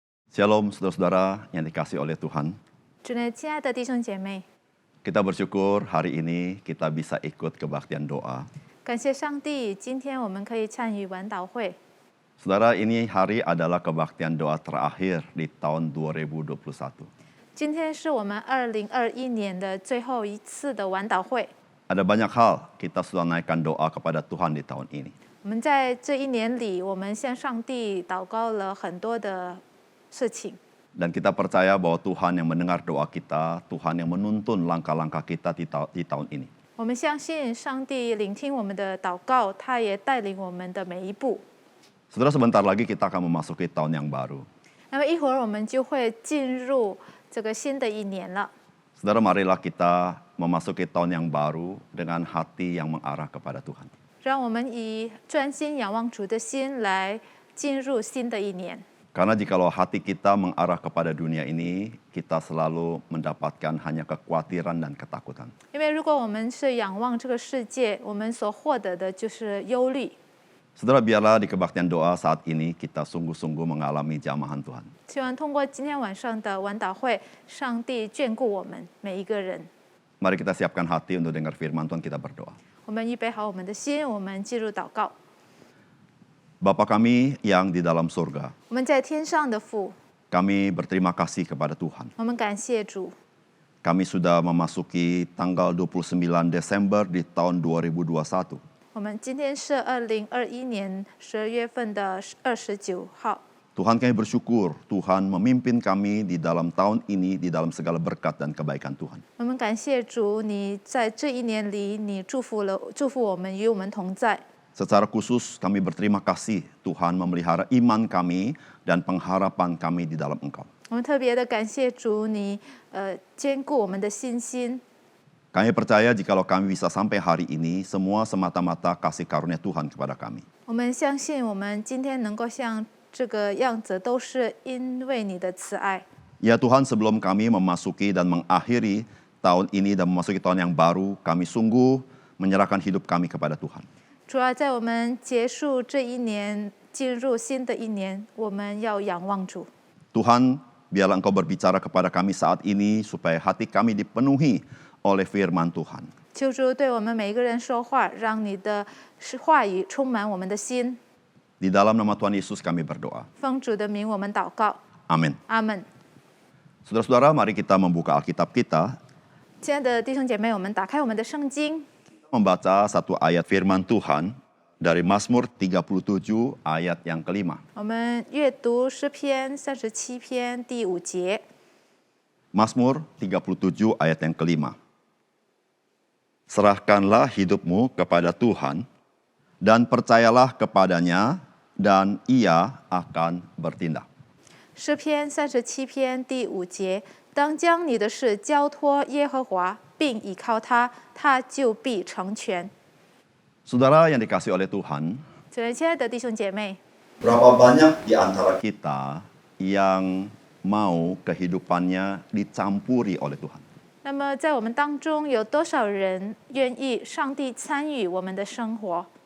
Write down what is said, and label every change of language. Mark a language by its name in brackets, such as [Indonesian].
[Indonesian] Shalom saudara-saudara yang dikasihi oleh Tuhan. [Chinese] 主内，亲爱的弟兄姐妹， [Indonesian] Kita bersyukur hari ini kita bisa ikut kebaktian doa. [Chinese] 感谢上帝，今天我们可以参与晚祷会。 [Indonesian] Saudara, ini hari adalah kebaktian doa terakhir di tahun 2021. [Chinese] 今天是我们2021年的最后一次的晚祷会。 [Indonesian] Ada banyak hal kita sudah naikkan doa kepada Tuhan di tahun ini. [Chinese] 我们在这一年里，我们向上帝祷告了很多的事情。 [Indonesian] Dan kita percaya bahwa Tuhan yang mendengar doa kita, Tuhan yang menuntun langkah-langkah kita di tahun ini. [Chinese] 我们相信上帝聆听我们的祷告，他也带领我们的每一步。 [Indonesian] Saudara, sebentar lagi kita akan memasuki tahun yang baru. [Chinese] 那么一会儿我们就会进入这个新的一年了。 [Indonesian] Saudara, marilah kita memasuki tahun yang baru dengan hati yang mengarah kepada Tuhan. [Chinese] 让我们以专心仰望主的心来进入新的一年。 [Indonesian] Karena jikalau hati kita mengarah kepada dunia ini, kita selalu mendapatkan hanya kekhawatiran dan ketakutan. [Chinese] 因为如果我们是仰望这个世界，我们所获得的就是忧虑。 [Indonesian] Saudara, biarlah di kebaktian doa saat ini kita sungguh-sungguh mengalami jamahan Tuhan. [Chinese] 希望通过今天晚上的晚祷会，上帝眷顾我们每一个人。 [Indonesian] Mari kita siapkan hati untuk dengar firman Tuhan, kita berdoa. [Chinese] 我们预备好我们的心，我们进入祷告。 [Indonesian] Bapa kami yang di dalam surga, [Chinese] 我们在天上的父， [Indonesian] kami berterima kasih kepada Tuhan. [Chinese] 我们感谢主， [Indonesian] Kami sudah memasuki tanggal 29 Desember di tahun 2021. [Chinese] 我们今天是2021年12月份的29号。 [Indonesian] Tuhan, kami bersyukur Tuhan memimpin kami di dalam tahun ini di dalam segala berkat dan kebaikan Tuhan. [Chinese] 我们感谢主，你在这一年里，你祝福我们，与我们同在。 [Indonesian] Secara khusus kami berterima kasih Tuhan memelihara iman kami dan pengharapan kami di dalam Engkau. [Chinese] 我们特别的感谢主，你坚固我们的信心。 [Indonesian] Kami percaya jikalau kami bisa sampai hari ini, semua semata-mata kasih karunia Tuhan kepada kami. [Chinese] 我们相信，我们今天能够像这个样子，都是因为你的慈爱。 [Indonesian] Ya Tuhan, sebelum kami memasuki dan mengakhiri tahun ini dan memasuki tahun yang baru, kami sungguh menyerahkan hidup kami kepada Tuhan. [Chinese] 主要在我们结束这一年，进入新的一年，我们要仰望主。 [Indonesian] Tuhan, biarlah Engkau berbicara kepada kami saat ini supaya hati kami dipenuhi oleh firman Tuhan. [Chinese] 求主对我们每一个人说话，让你的话语充满我们的心。 [Indonesian] Di dalam nama Tuhan Yesus kami berdoa. [Chinese] 奉主的名，我们祷告。 [Indonesian] Amin. [Chinese] 阿门。 [Indonesian] Saudara-saudara, mari kita membuka Alkitab kita, [Chinese] 亲爱的弟兄姐妹，我们打开我们的圣经， [Indonesian] membaca satu ayat firman Tuhan dari Mazmur 37 ayat yang kelima. [Chinese] 我们阅读诗篇37篇第5节。 [Indonesian] Mazmur 37 ayat yang kelima. Serahkanlah hidupmu kepada Tuhan dan percayalah kepadanya dan Ia akan bertindak. [Chinese] 诗篇37篇第5节，当将你的事交托耶和华，并倚靠他，他就必成全。 [Indonesian] Saudara yang dikasihi oleh Tuhan, [Chinese] 亲爱的弟兄姐妹， [Indonesian] berapa banyak di antara kita yang mau kehidupannya dicampuri oleh Tuhan? [Chinese] 那么在我们当中有多少人愿意上帝参与我们的生活？